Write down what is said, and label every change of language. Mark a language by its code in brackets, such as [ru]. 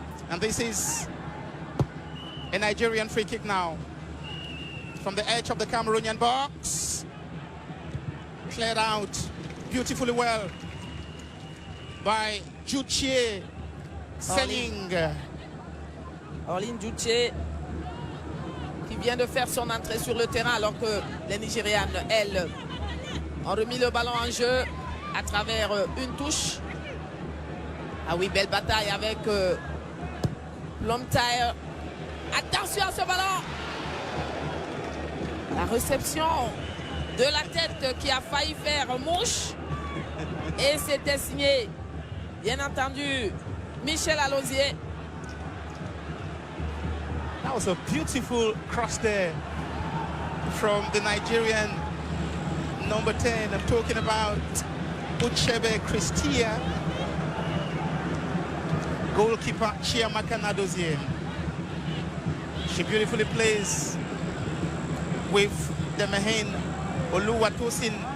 [en] And this is a Nigerian free kick now from the edge of the Cameroonian box. Cleared out beautifully well by Juche Sening. [fr] Orline Juche qui vient de faire son entrée sur le terrain alors que les Nigérianes, elles, ont remis le ballon en jeu à travers une touche. Ah oui, belle bataille avec Plumtire. Attention à ce ballon. La réception de la tête qui a failli faire mouche. Et c'était signé, bien entendu, Michel Alozier. [en] That was a beautiful cross there from the Nigerian number 10. I'm talking about Uchebe Christia. Goalkeeper Chiamaka Nadozie. She beautifully plays with the Mehen Oluwatosin.